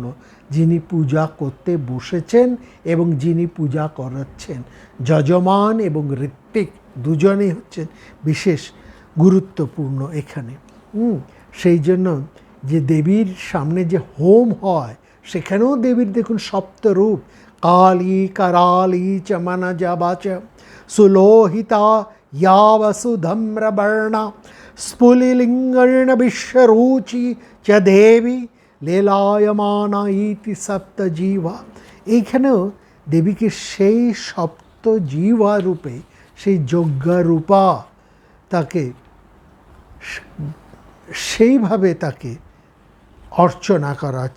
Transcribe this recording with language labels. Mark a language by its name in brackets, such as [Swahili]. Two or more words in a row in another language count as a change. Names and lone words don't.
[Bangla] যিনি পূজা করতে বসেছেন এবং যিনি পূজা করাচ্ছেন, যজমান এবং ঋত্বিক দুজনেই হচ্ছেন বিশেষ গুরুত্বপূর্ণ এখানে। সেই জন্য যে দেবীর সামনে যে হোম হয়, সেখানেও দেবীর দেখুন সপ্তরূপ, [Sanskrit] কালী कराली চ মনজা বাচ সুলোহিতা या वसुधम्रवर्णा स्फुलिलिङ्गेन विश्वरुचि च देवी লীলায়মানা ইতি সপ্তজিহ্বা। [Bangla] এইখানেও দেবীকে সেই সপ্তজিহ্বা রূপে, সেই যজ্ঞা রূপা, তাকে সেইভাবে তাকে অর্চনা করা হচ্ছে।